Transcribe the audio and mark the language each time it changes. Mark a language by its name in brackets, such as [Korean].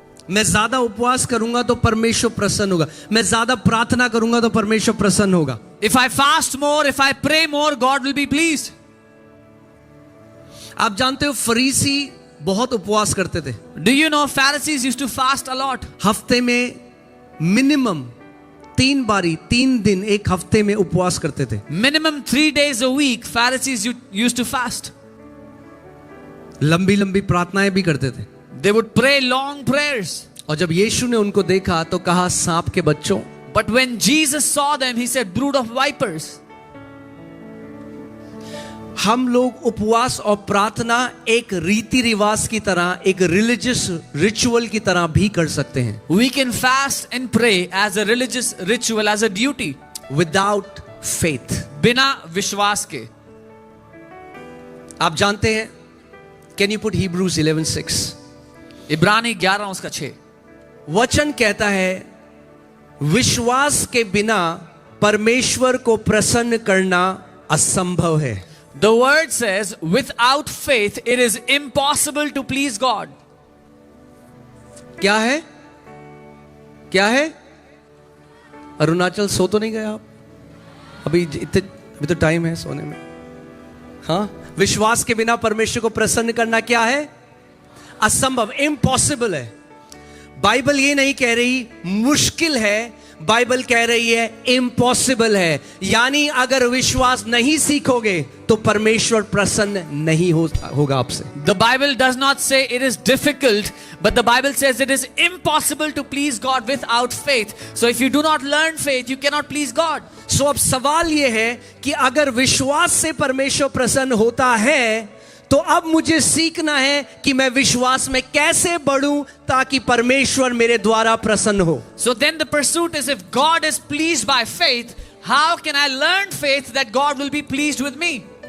[Hindi] मैं ज्यादा उपवास करूंगा तो परमेश्वर प्रसन्न होगा, मैं ज्यादा प्रार्थना करूंगा तो परमेश्वर प्रसन्न होगा। [English] If I fast more, if I pray more, God will be pleased. [Hindi] आप जानते हो फरीसी बहुत उपवास करते थे। [English] Do you know Pharisees used to fast a lot? [Hindi] हफ्ते में मिनिमम 3 बारी 3 दिन एक हफ्ते में उपवास करते थे। [English] Minimum 3 days a week, Pharisees used to fast. [Hindi] लंबी लंबी प्रार्थनाएं भी करते थे। [English] They would pray long prayers. [Hindi] और जब यीशु ने उनको देखा तो कहा, सांप के बच्चों। [English] But when Jesus saw them, he said, brood of vipers. [Hindi] हम लोग उपवास और प्रार्थना एक रीति रिवाज की तरह, एक रिलीजियस रिचुअल की तरह भी कर सकते हैं। [English] We can fast and pray as a religious ritual, as a duty. Without faith. [Hindi] बिना विश्वास के। आप जानते हैं, [English] can you put Hebrews 11:6? [Hindi] इब्रानी 11 उसका 6 वचन कहता है, विश्वास के बिना परमेश्वर को प्रसन्न करना असंभव है. [English] The word says, without faith, it is impossible to please God. [Hindi] क्या है? क्या है? अरुणाचल सो तो नहीं गए आप? अभी तो टाइम है सोने में. हाँ, विश्वास के बिना परमेश्वर को प्रसन्न करना क्या है? असंभव, इम्पॉसिबल है. बाइबल ये नहीं कह रही मुश्किल है, बाइबल कह रही है इम्पॉसिबल है. यानी अगर विश्वास नहीं सीखोगे तो परमेश्वर प्रसन्न नहीं होगा आपसे. [English] The Bible does not say it is difficult, but the Bible says it is impossible to please God without faith. So if you do not learn faith, you cannot please God. [Hindi] सो अब सवाल ये है कि अगर विश्वास से परमेश्वर प्रसन्न होता है तो अब मुझे सीखना है कि मैं विश्वास में कैसे बढ़ूं ताकि परमेश्वर मेरे द्वारा प्रसन्न हो. [English] So then the pursuit is, if God is pleased by faith, how can I learn faith that God will be pleased with me?